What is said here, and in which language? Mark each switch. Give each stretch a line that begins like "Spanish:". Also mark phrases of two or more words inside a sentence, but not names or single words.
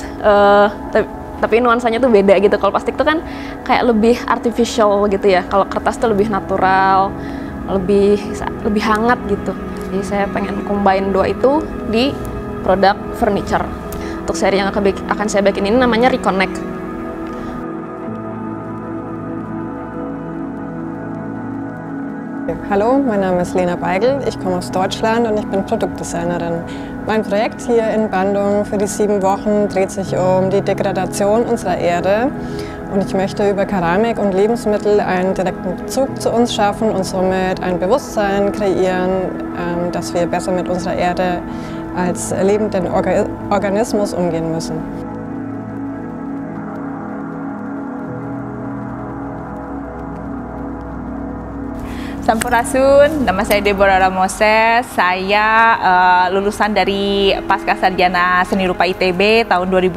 Indonesian: Tapi nuansanya tuh beda gitu. Kalau plastik tuh kan kayak lebih artificial gitu ya. Kalau kertas tuh lebih natural, lebih hangat gitu. Jadi saya pengen combine dua itu di produk furniture. Untuk seri yang akan saya bikin ini namanya Reconnect.
German: Hallo, mein Name ist Lena Beigel, ich komme aus Deutschland und ich bin Produktdesignerin. Mein Projekt hier in Bandung für die 7 Wochen dreht sich um die Degradation unserer Erde und ich möchte über Keramik und Lebensmittel einen direkten Bezug zu uns schaffen und somit ein Bewusstsein kreieren, dass wir besser mit unserer Erde als lebenden Organismus umgehen müssen.
Indonesian: Sampurasun, nama saya Deborah Ramoses. Saya lulusan dari Pasca Sarjana Seni Rupa ITB tahun 2016.